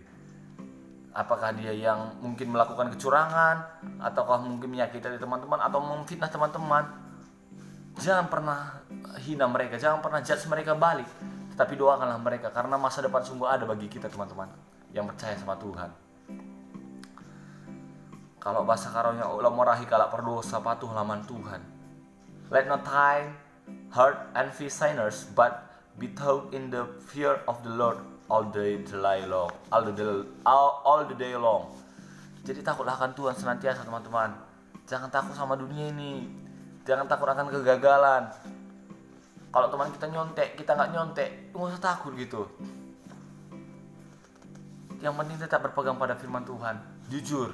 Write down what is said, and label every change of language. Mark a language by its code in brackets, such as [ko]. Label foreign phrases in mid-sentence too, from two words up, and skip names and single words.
[id] Apakah dia yang mungkin melakukan kecurangan, ataukah mungkin menyakiti teman-teman, atau memfitnah teman-teman? Jangan pernah hina mereka, jangan pernah judge mereka balik, tetapi doakanlah mereka, karena masa depan sungguh ada bagi kita teman-teman yang percaya sama Tuhan. Kalau bahasa karonya [btx] ulah morahi kalak perdosa patuh laman Tuhan. [en] Let not thine heart envy sinners, but be taught in the fear of the Lord all the day long. [id] Jadi takutlah akan Tuhan senantiasa teman-teman. Jangan takut sama dunia ini. Jangan takut akan kegagalan. Kalau teman kita nyontek, kita nggak nyontek, nggak usah takut gitu. Yang penting tetap berpegang pada firman Tuhan, jujur.